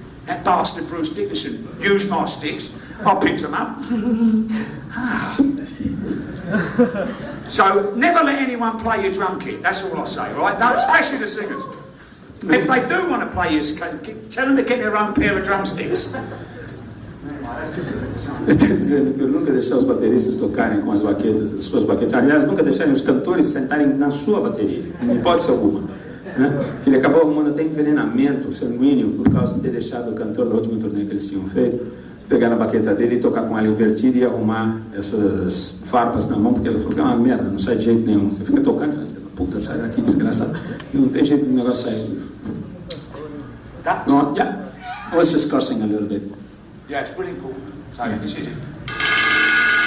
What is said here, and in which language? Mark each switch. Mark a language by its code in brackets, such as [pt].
[en] That bastard Bruce Dickinson used my sticks. I picked them up. So never let anyone play your drum kit. That's all I say, right? Don't, especially the singers. If they do want to play your, tell them to get their own pair of drumsticks. [pt] Dizendo que eu nunca deixei os bateristas tocarem com as baquetas, as suas baquetas. Aliás, nunca deixarem os cantores sentarem na sua bateria, em hipótese alguma. Né? Ele acabou arrumando até envenenamento sanguíneo por causa de ter deixado o cantor do último turnê que eles tinham feito pegar na baqueta dele e tocar com ela invertida e arrumar essas farpas na mão, porque ela falou que é uma merda, não sai de jeito nenhum. Você fica tocando e fala, puta, sai daqui, desgraçado. Não tem jeito do negócio sair. Tá? [en] No, yeah. I was just cursing a little bit. Yeah, it's really important. So this is it.